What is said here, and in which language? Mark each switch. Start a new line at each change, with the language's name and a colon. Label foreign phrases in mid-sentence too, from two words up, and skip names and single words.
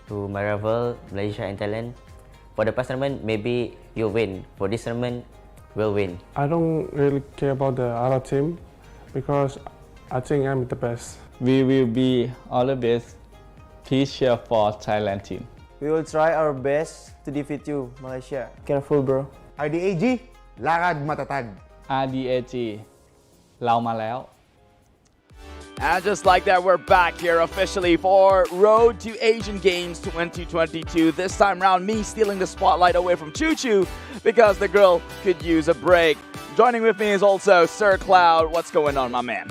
English: To my rival, Malaysia and Thailand, for the past tournament, maybe you'll win. For this tournament, we'll win. I don't really care about the other team because I think I'm the best. We will be all the best. Please cheer for Thailand team. We will try our best to defeat you, Malaysia. Careful, bro.
Filipino: RDAG, lakad matatag. RDAG,
Thai: เรามาแล้ว
English: And just like that, we're back here officially for Road to Asian Games 2022. This time round, me stealing the spotlight away from Choo Choo because the girl could use a break. Joining with me is also Sir Cloud. What's going on, my man?